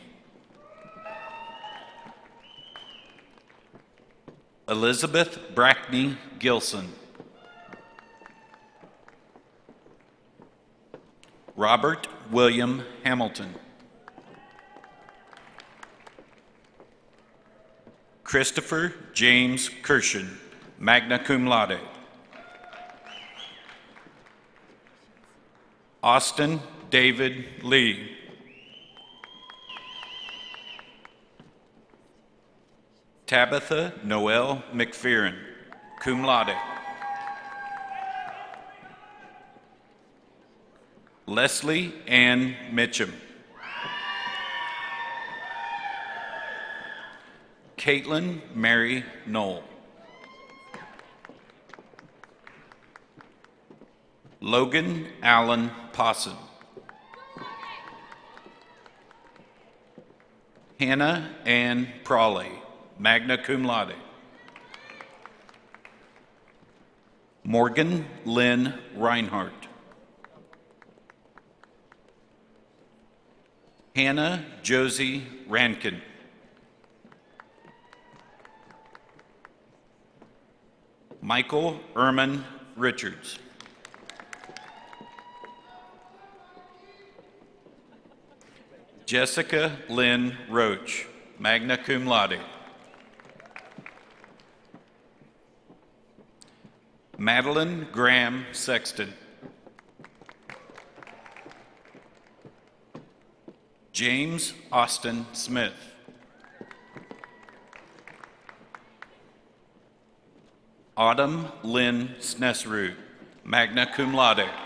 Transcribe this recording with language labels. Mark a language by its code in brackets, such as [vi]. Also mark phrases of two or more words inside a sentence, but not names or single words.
[en] Elizabeth Brackney Gilson. Robert William Hamilton. Christopher James Kirshen, [la] magna cum laude. [en] Austin David Lee. Tabitha Noel McPheron, [la] cum laude. [en] Leslie Ann Mitchum. Caitlin Mary Knoll. Logan Allen Posson. Hannah Ann Prawley, [la] magna cum laude. [en] Morgan Lynn Reinhardt. Hannah Josie Rankin. Michael Erman Richards. Jessica Lynn Roach, [la] magna cum laude. [en] Madeline Graham Sexton. James Austin Smith. Autumn Lynn Snesrud, [la] magna cum laude.